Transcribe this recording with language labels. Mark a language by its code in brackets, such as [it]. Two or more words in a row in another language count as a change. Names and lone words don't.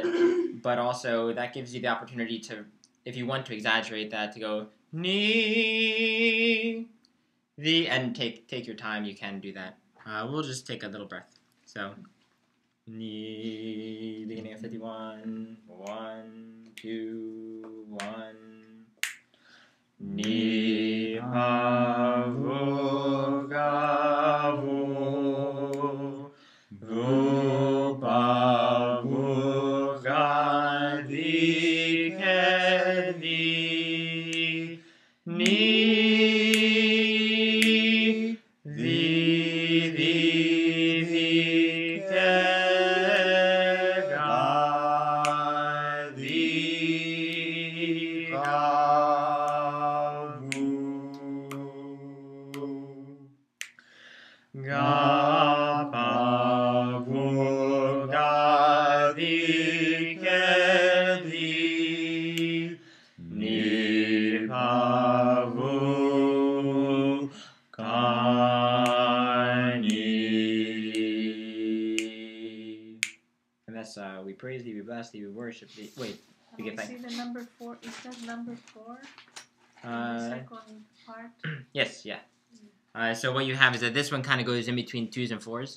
[en] But also that gives you the opportunity to, if you want to exaggerate that, to go knee, and take your time. You can do that. We'll just take a little breath. So knee, beginning of 51. 1, 2, 1. Ni pa vu ga vu vu pa vu ga di ke di ni di ke ga di ga ga pa vu ga di ke di ni pa vu ga ni. And that's we praise thee, we bless thee, we worship thee. Wait, we get back. See the number 4. Is that number 4? The second part. Yes, yeah. So what you have is that this one kind of goes in between 2s and 4s.